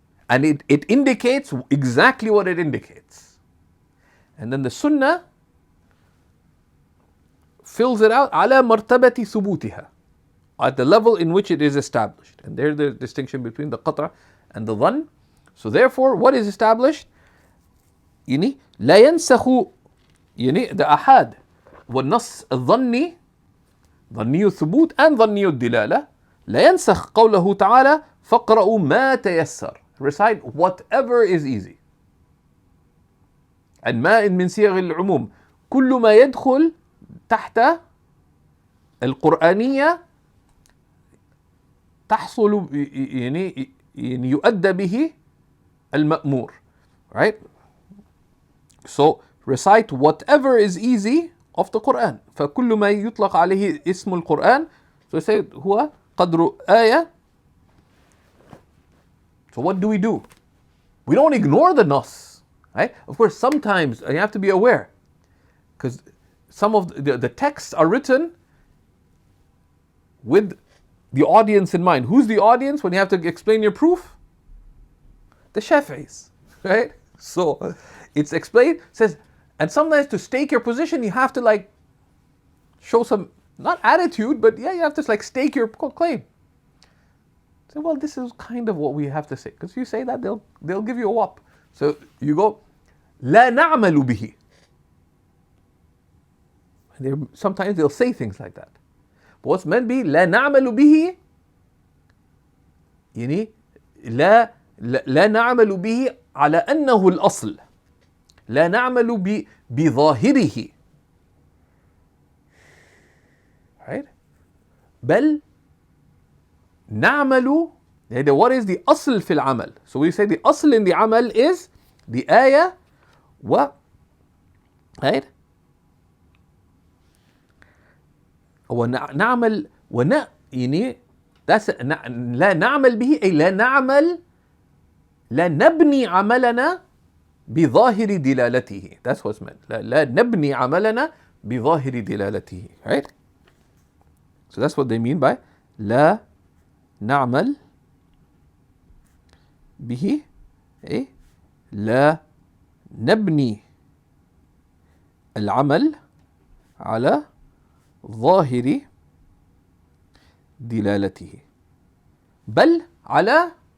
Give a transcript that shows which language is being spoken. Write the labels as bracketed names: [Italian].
[English] And it indicates exactly what it indicates. And then the Sunnah fills it out [Arabic] على مرتبة ثبوتها, [English] at the level in which it is established. And there's the distinction between the qatra and the dhann. So therefore, what is established? [Arabic] لا ينسخ the ahad والنص الظني ظني الثبوت and ظني الدلالة لا ينسخ قوله تعالى فاقرأوا ما تيسر. [English] Recite whatever is easy. [Arabic] And ما من صيغ العموم كل ما يدخل تحت القرآنية تحصل يعني يؤدى به المأمور, right? [English] So recite whatever is easy of the Quran. [Arabic] فكل ما يطلق عليه اسم القرآن. [English] So say [Arabic] هو قدر آية. [English] So what do? We don't ignore the nas, right? Of course, sometimes you have to be aware, because some of the texts are written with the audience in mind. Who's the audience when you have to explain your proof? The Shafi'is, right? So it's explained, says, and sometimes to stake your position, you have to show some, not attitude, but you have to stake your claim. So, well, this is kind of what we have to say. Because if you say that, they'll give you a whop. So you go, [Arabic] لا نعمل به. [English] Sometimes they'll say things like that. But what's meant be [Arabic] لا نعمل به, يعني لا نعمل به على أنه الأصل. لا نعمل بظاهره. [English] Right? [Arabic] بل نعمل, [English] what is the [Arabic] أصل في العمل? [English] So we say the أصل in the عمل is the آية right? [Arabic] ونعمل يعني [English] That's [Arabic] لا نعمل به أي لا نعمل لا نبني عملنا بظاهر دلالته. [English] That's what's meant. [Arabic] لا نبني عملنا بظاهر دلالته. [English] Right? So that's what they mean by [Arabic] لا نعمل به أي لا نبني العمل على ظاهر دلالته بل على